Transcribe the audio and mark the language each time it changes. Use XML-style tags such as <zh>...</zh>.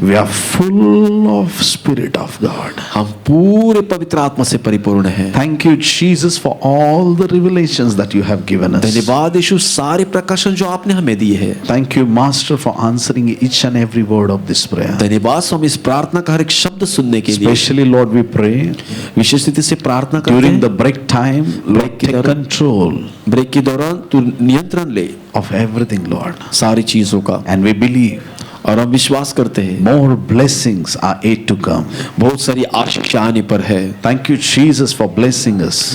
<en>We are full of Spirit of God.</en> <hi>हम पूरे पवित्र आत्मा से परिपूर्ण हैं।</hi> <en>Thank you, Jesus, for all the revelations that you have given us.</en> <hi>धन्यवाद यीशु सारे प्रकाशन जो आपने हमें दिए हैं।</hi> <en>Thank you, Master, for answering each and every word of this prayer.</en> <hi>धन्यवाद स्वामी इस प्रार्थना का हर एक शब्द सुनने के लिए।</hi> <en>Especially, Lord, we pray</en> <hi>विशेष रीति से प्रार्थना करते</hi> <en>during</en> <hi>हैं</hi> <en>the break time, Lord, take control</en> <hi>break के दौरान तू नियंत्रण ले</hi> <en>of everything, Lord.</en> <hi>सारी चीजों का,</hi> <en>And we believe</en> <hi>और हम विश्वास करते हैं</hi> <en>more blessings are yet to come.</en> <hi>बहुत सारी आशीष आने पर है।</hi> <en>Thank you, Jesus, for blessing us.</en>